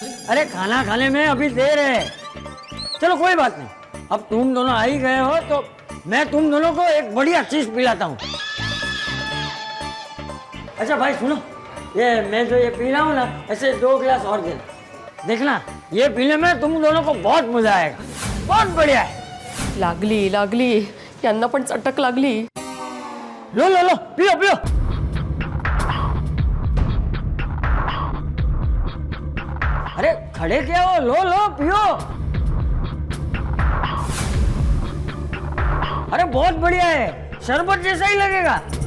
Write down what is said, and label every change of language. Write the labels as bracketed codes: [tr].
[hi] अरे खाना खाने में अभी देर है। चलो कोई बात नहीं, अब तुम दोनों आ ही गए हो तो मैं तुम दोनों को एक बढ़िया चीज पिलाता हूँ। अच्छा भाई सुनो, ये मैं जो ये पी रहा हूँ ना, ऐसे 2 गिलास और दे देखना, ये पीने में तुम दोनों को बहुत मजा आएगा, बहुत बढ़िया है। [mr] लागली यांना पण चटक लागली। [hi] लो लो लो, पियो पियो। अरे खड़े क्या हो, लो लो पियो। अरे बहुत बढ़िया है, शरबत जैसा ही लगेगा।